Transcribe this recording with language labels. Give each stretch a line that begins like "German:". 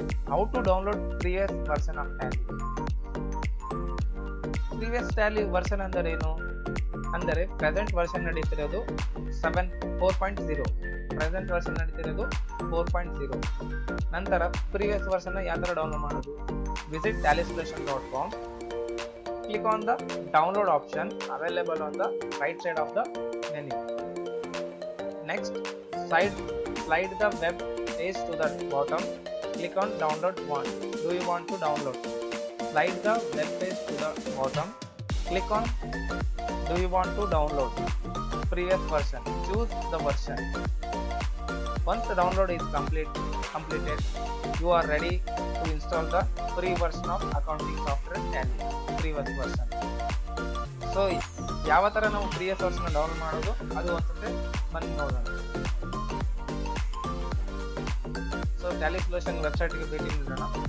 English: How to download previous version of Tally.
Kannada: Previous Tally version ಅಂದರೆ ಏನು ಅಂದರೆ present version ನಡೀತಿರೋದು 4.0. Present version ನಡೀತಿರೋದು 4.0. ನಂತರ previous version ಯಾವ ತರ ಡೌನ್ಲೋಡ್ ಮಾಡೋದು?
English: Visit tallysolution.com. Click on the download option available on the right side of the menu. Next, slide the web page to the bottom. Click on download one. Do you want to download? Slide the web page to the bottom. Click on do you want to download previous version. Choose the version. Once the download is completed, you are ready to install the free version of accounting software Tally. Previous version.
Kannada: So ಯಾವ ತರ ನಾವು previous version download ಮಾಡೋದು ಅದು ಒಂದ್ಸತಿ ಬನ್ನಿ ನೋಡೋಣ. So Tally solution ವೆಬ್ಸೈಟ್ಗೆ ಭೇಟಿ ನೀಡೋಣ.